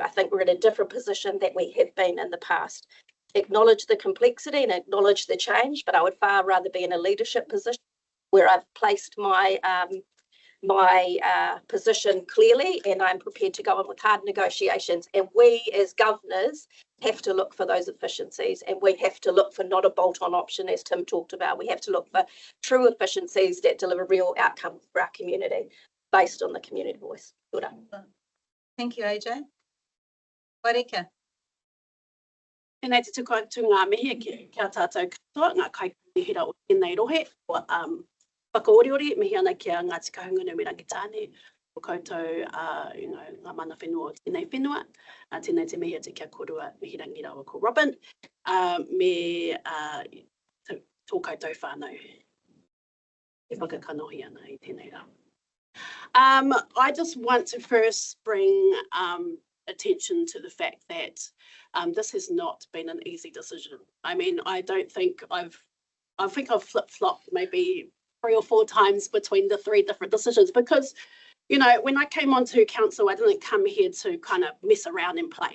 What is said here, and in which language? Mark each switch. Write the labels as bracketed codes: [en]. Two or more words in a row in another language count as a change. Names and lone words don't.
[en] I think we're in a different position that we have been in the past. Acknowledge the complexity and acknowledge the change, but I would far rather be in a leadership position where I've placed my position clearly and I'm prepared to go on with hard negotiations. And we as governors have to look for those efficiencies, and we have to look for not a bolt-on option as Tim talked about. We have to look for true efficiencies that deliver real outcomes for our community based on the community voice. Good. Thank you, AJ. Warika. [mi] Tēnei te tuku atu ngā mihi kia tātou katoa, ngā kaipuni o tēnei rohe, o whakaoriori, mihi ana kia Ngāti Kahungunu me Rangitāne, o koutou, ngā mana whenua o tēnei whenua, tēnei te mihi te kia korua, mihi rangira o ko Robin, me tō koutou whānau. E whakakanohi ana i tēnei rā. [en] I just want to first bring attention to the fact that this has not been an easy decision. I mean, I think I've flip-flopped maybe 3 or 4 times between the 3 different decisions because, you know, when I came onto council, I didn't come here to kind of mess around and play.